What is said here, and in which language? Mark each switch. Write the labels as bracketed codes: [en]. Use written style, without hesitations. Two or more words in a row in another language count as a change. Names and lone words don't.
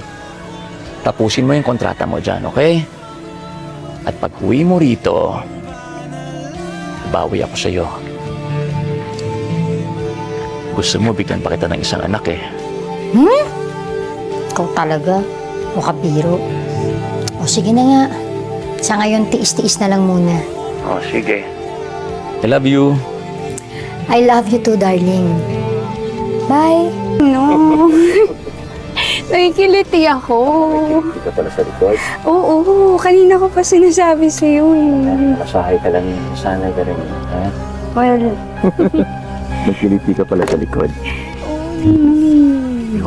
[tl] Tapusin mo yung kontrata mo dyan, okay? At pag uwi mo rito, bawi ako sa'yo. Gusto mo, bigyan pa kita ng isang anak eh. Ikaw talaga. O kabiro. O sige na nga. Sa ngayon, tiis-tiis na lang muna. Oh, sige. [en] I love you. I love you too, darling. Bye. No. [tl] Nakikiliti ako. Hindi ka pala sa likod. Oo, kanina ko pa sinasabi sa'yo. Masahay ka lang sana ka rin. Ha? Well, Nagkiliti ka pala sa likod. mm,